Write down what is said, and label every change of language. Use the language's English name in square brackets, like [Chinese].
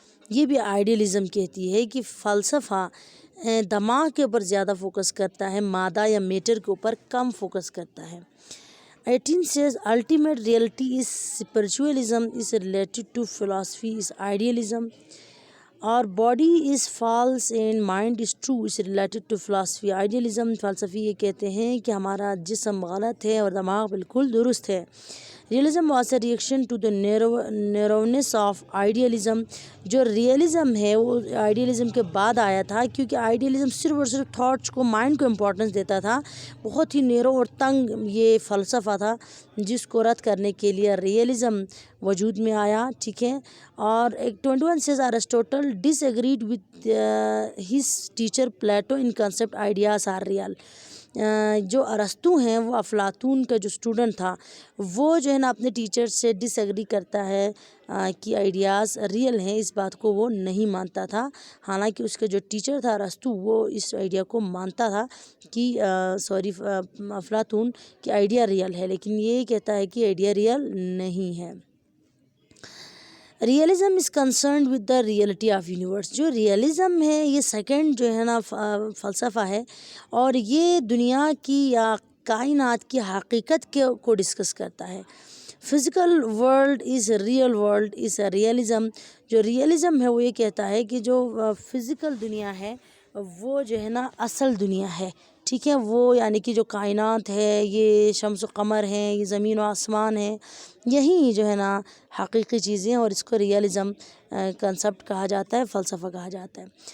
[Urdu] یہ بھی آئیڈیلزم کہتی ہے کہ فلسفہ دماغ کے اوپر زیادہ فوکس کرتا ہے، مادہ یا میٹر کے اوپر کم فوکس کرتا ہے. [English] 18 says ultimate reality is spiritualism is related to philosophy is idealism. اور body is false and mind is true is related to philosophy idealism. [Urdu] فلسفی یہ کہتے ہیں کہ ہمارا جسم غلط ہے اور دماغ بالکل درست ہے. [English] Realism was a reaction to the narrowness of idealism. [Urdu] جو ریئلزم ہے وہ آئیڈیلزم کے بعد آیا تھا، کیونکہ آئیڈیلزم صرف اور صرف تھاٹس کو، مائنڈ کو امپورٹنس دیتا تھا. بہت ہی نیرو اور تنگ یہ فلسفہ تھا جس کو رد کرنے کے لیے ریئلزم وجود میں آیا. ٹھیک ہے. [English] اور 21 says Aristotle disagreed with his teacher Plato in concept ideas are real. [Urdu] جو ارسطو ہیں، وہ افلاطون کا جو اسٹوڈنٹ تھا، وہ جو ہے نا اپنے ٹیچر سے ڈس ایگری کرتا ہے کہ آئیڈیاز ریئل ہیں. اس بات کو وہ نہیں مانتا تھا، حالانکہ اس کا جو ٹیچر تھا ارسطو وہ اس آئیڈیا کو مانتا تھا کہ افلاطون کہ آئیڈیا ریئل ہے، لیکن یہ کہتا ہے کہ آئیڈیا ریئل نہیں ہے. [English] Realism is concerned with the reality of universe. [Urdu] جو ریئلزم ہے یہ سیکنڈ جو ہے نا فلسفہ ہے، اور یہ دنیا کی یا کائنات کی حقیقت کو ڈسکس کرتا ہے. [English] Physical world is real world is a realism. [Urdu] جو ریئلزم ہے وہ یہ کہتا ہے کہ جو فزیکل دنیا ہے وہ جو ہے نا اصل دنیا ہے. ٹھیک ہے، وہ یعنی کہ جو کائنات ہے، یہ شمس و قمر ہیں، یہ زمین و آسمان ہیں، یہی جو ہے نا حقیقی چیزیں، اور اس کو ریئلزم کنسپٹ کہا جاتا ہے، فلسفہ کہا جاتا ہے.